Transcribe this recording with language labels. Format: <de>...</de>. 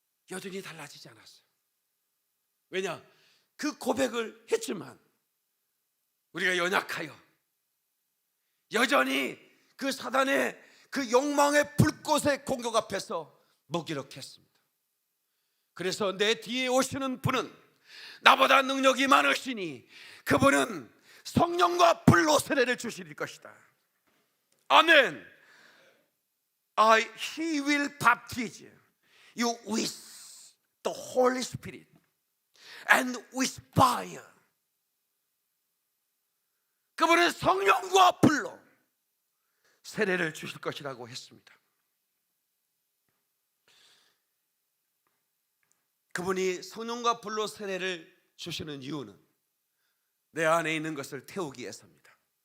<ko>여전히 달라지지 않았어요. 왜냐? 그 고백을 했지만 우리가 연약하여 여전히 그 사단의 그 욕망의 불꽃의 공격 앞에서 무기력했습니다. 그래서 내 뒤에 오시는 분은 나보다 능력이 많으시니 그분은 성령과 불로 세례를 주실 것이다. 아멘.</ko> <en>He will baptize you with the Holy Spirit and with fire.</en> <ko>그분은 성령과 불로 세례를 주실 것이라고 했습니다. 그분이 성령과 불로 세례를 주시는 이유는 내 안에 있는 것을 태우기 위해서입니다.</ko>